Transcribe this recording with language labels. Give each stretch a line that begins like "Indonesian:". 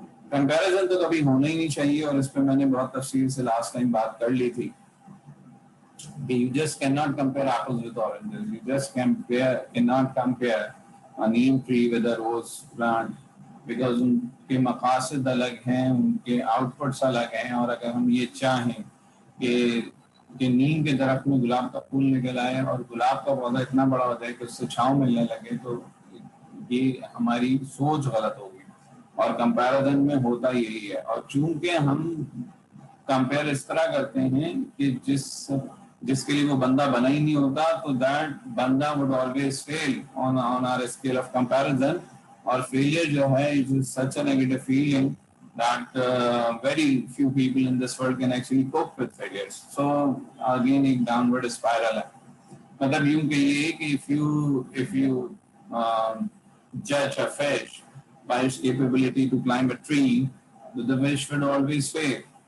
Urdu: Comparison تو کبھی ہونا ہی نہیں چاہیے. اور اس پہ میں نے بہت تفصیل سے لاسٹ ٹائم بات کر لی تھی کہ
English: you just cannot compare apples with oranges. You just cannot compare a neem tree with a rose plant because
Urdu: ان کے مقاصد الگ ہیں,
English: ان کے outputs الگ ہیں.
Urdu: اور اگر ہم یہ چاہیں کہ نیم کے درخت میں گلاب کا پھول نکل آئے اور گلاب کا پودا اتنا بڑا ہو جائے کہ اس سے چھاؤں ملنے لگے تو یہ ہماری سوچ غلط ہوگی. اور کمپیریزن میں ہوتا یہی ہے. اور چونکہ ہم کمپیئر اس طرح کرتے ہیں کہ جس کے لیے وہ بندہ بنا ہی نہیں ہوتا تو دیٹ بندہ
English: would always fail on our scale of comparison.
Urdu: اور failure جو ہے
English: it is such a negative feeling that very few people in this world can actually cope with failures. So again
Urdu: ایک downward spiral ہے. مطلب یوں کہیے کہ
English: if you judge a fish by its capability to climb a tree, the fish will always fail.